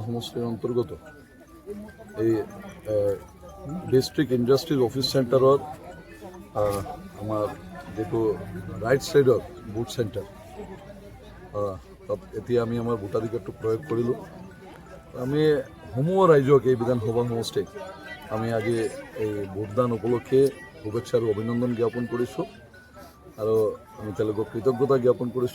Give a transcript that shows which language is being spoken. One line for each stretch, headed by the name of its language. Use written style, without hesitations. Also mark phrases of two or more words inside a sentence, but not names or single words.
Assamese: সমষ্টির অন্তর্গত এই
English: District Industries Office
Assamese: সেন্টারত আমার যেটো রাইট সাইডত
English: booth center,
Assamese: তাত এতিয়া আমি আমাৰ ভোটাধিকাৰটো প্ৰয়োগ কৰিলোঁ। আমি সমূহ ৰাইজক এই বিধানসভা সমষ্টিক আমি আজি এই ভোটদান উপলক্ষে শুভেচ্ছা আৰু অভিনন্দন জ্ঞাপন কৰিছোঁ আৰু আমি তেওঁলোকক কৃতজ্ঞতা জ্ঞাপন কৰিছোঁ।